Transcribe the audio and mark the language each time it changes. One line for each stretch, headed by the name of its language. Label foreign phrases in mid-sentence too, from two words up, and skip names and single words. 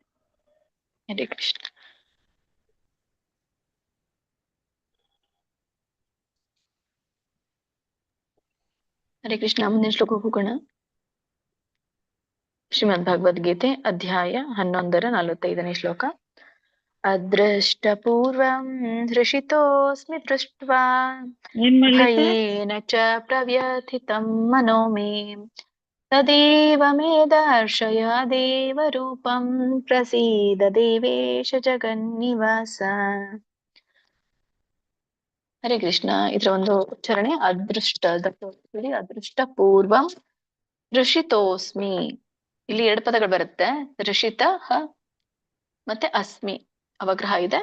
Sanskrit: ಹರೇ ಕೃಷ್ಣ. ಹರೇ ಕೃಷ್ಣ.
Kannada: ಮುಂದಿನ ಶ್ಲೋಕಕ್ಕೆ ಹೋಗೋಣ. ಶ್ರೀಮದ್ ಭಗವದ್ಗೀತೆ ಅಧ್ಯಾಯ 11 ಶ್ಲೋಕ.
Sanskrit: ಅದೃಷ್ಟಪೂರ್ವಂ ಹೃಷಿತೋಸ್ಮಿ ದೃಷ್ಟ್ವಾ ಭಯೇನ ಚ ಪ್ರವ್ಯಥಿತಂ ಮನೋ ಮೇ ತದೇವ ಮೇ ದರ್ಶಯ ದೇವರೂಪಂ ಪ್ರಸೀದ ದೇವೇಶ ಜಗನ್ನಿವಾಸ. ಹರೇ ಕೃಷ್ಣ.
Kannada: ಇದರ ಒಂದು ಉಚ್ಚಾರಣೆ
Sanskrit: ಅದೃಷ್ಟ ಪೂರ್ವಂ ಋಷಿತೋಸ್ಮಿ.
Kannada: ಇಲ್ಲಿ 2 ಪದಗಳು ಬರುತ್ತೆ. ಋಷಿತ ಮತ್ತೆ ಅಸ್ಮಿ ಅವಗ್ರಹ ಇದೆ.